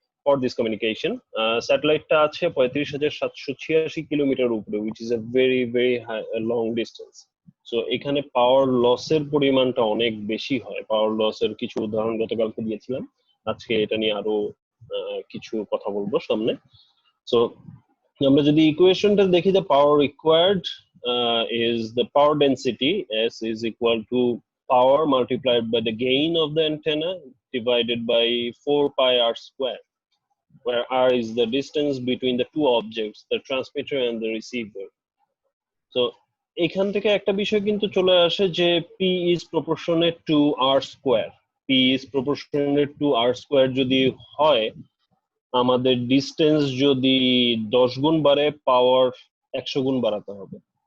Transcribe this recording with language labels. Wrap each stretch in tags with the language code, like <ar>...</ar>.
<en>For this communication,</en> <bn>স্যাটেলাইটটা আছে 35,786 kilometre উপরে,</bn> <en>which is a very very high, long distance.</en> <bn>So এখানে পাওয়ার লসের পরিমাণটা অনেক বেশি হয়। পাওয়ার লসের কিছু উদাহরণ গতকালকে দিয়েছিলাম, আজকে এটা নিয়ে আরো কিছু কথা বলবো সামনে।</bn> <en>so</en> <bn>আমরা যদি ইকুয়েশনটা দেখি,</bn> <en>the power required is the power density S is equal to power multiplied by the gain of the antenna divided by 4 pi r square, where r is the distance between the two objects, the transmitter and the receiver.</en> <bn>So এখান থেকে একটা বিষয় কিন্তু চলে আসে যে</bn> <en>P is proportionate to r square. P is proportionate to r square</en> <bn>যদি হয়, আমাদের ডিস্টেন্স যদি 10 গুণ বাড়ে, পাওয়ার 100 গুণ বাড়াতে হবে।</bn>